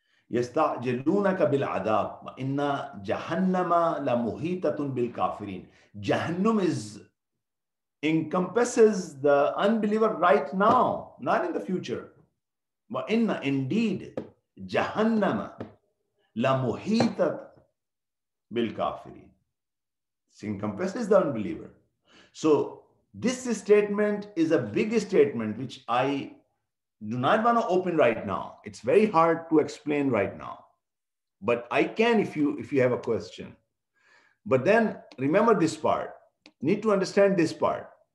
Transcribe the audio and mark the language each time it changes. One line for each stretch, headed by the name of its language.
Arabic: يَسْتَعْجِلُونَكَ بِالْعَذَابِ وَإِنَّ جَهَنَّمَ لَمُحِيطَةٌ بِالْكَافِرِينَ.
English: Jahannam encompasses the unbeliever right now, not in the future.
Arabic: وَإِنَّ indeed جَهَنَّمَ لَمُحِيطَةٌ بِالْكَافِرِينَ.
English: It encompasses the unbeliever. So this statement is a big statement which I do not want to open right now. It's very hard to explain right now, but I can if you have a question. But then remember this part. Need to understand this part.